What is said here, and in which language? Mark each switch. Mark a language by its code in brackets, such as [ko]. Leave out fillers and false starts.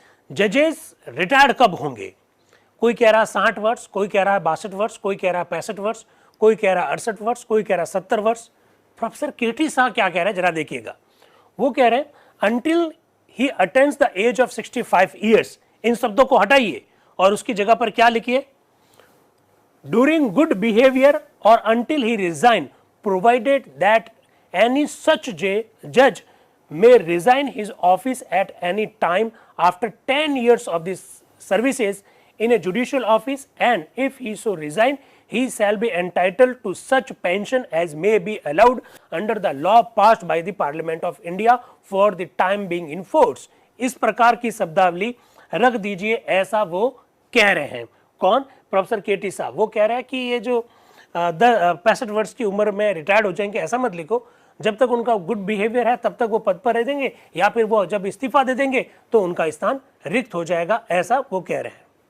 [hi] जजेस रिटायर्ड कब होंगे? कोई कह रहा है 60 वर्ष, कोई कह रहा है 62 वर्ष, कोई कह रहा है 65 वर्ष, कोई कह रहा है 68 वर्ष, कोई कह रहा है 70 वर्ष। प्रोफेसर केटी साहब क्या कह रहे हैं जरा देखिएगा। वो कह रहे हैं [en] Until he attains the age of 65 years. [hi] इन शब्दों को हटाइए और उसकी जगह पर क्या लिखिए? [en] During good behaviour और until he resign, provided that any such जज may resign his office at any time after 10 years of this services in a judicial office, and if he so resign, he shall be entitled to such pension as may be allowed under the law passed by the Parliament of India for the time being in force. [hi] इस प्रकार की शब्दावली रख दीजिए, ऐसा वो कह रहे हैं। कौन? प्रोफेसर केटी साहब। वो कह रहे हैं कि ये जो 65 वर्ष की उम्र में रिटायर्ड हो जाएंगे, ऐसा मत लिखो। जब तक उनका गुड बिहेवियर है तब तक वो पद पर रह देंगे, या फिर वो जब इस्तीफा दे देंगे तो उनका स्थान रिक्त हो जाएगा, ऐसा वो कह रहे हैं।